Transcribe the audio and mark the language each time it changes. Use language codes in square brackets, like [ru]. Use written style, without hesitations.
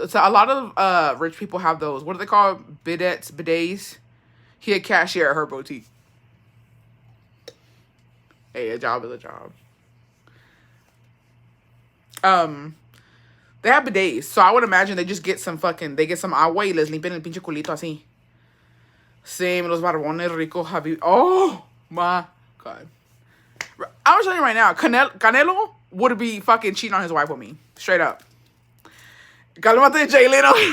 [en] So a lot of rich people have those. What do they call bidets? He a cashier at her boutique. Hey, a job is a job. They have bidets. So I would imagine they just get some fucking... They get some [es] agua y les limpian el pinche culito así. Sí, los barbones ricos, Javi. [en] Oh, my God. I'm telling you right now, Canelo would be fucking cheating on his wife with me. Straight up. Calmate, Jay Leno.